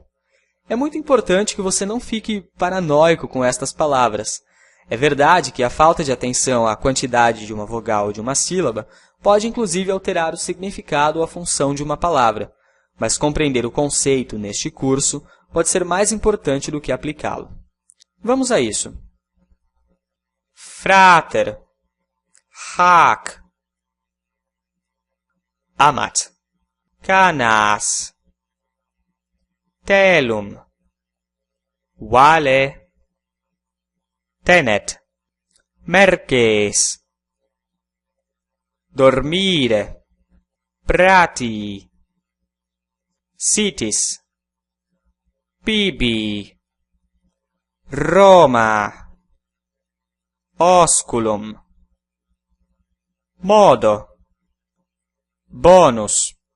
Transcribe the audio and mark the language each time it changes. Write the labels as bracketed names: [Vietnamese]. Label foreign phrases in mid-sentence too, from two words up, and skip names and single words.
[Portuguese] É muito importante que você não fique paranoico com estas palavras. É verdade que a falta de atenção à quantidade de uma vogal ou de uma sílaba pode inclusive alterar o significado ou a função de uma palavra, mas compreender o conceito neste curso pode ser mais importante do que aplicá-lo. Vamos a isso. [Latin] Frater, hac, amat, canas, telum, vale, tenet, merces, dormire, prati, sitis, bibi, Roma, osculum, modo, bonus,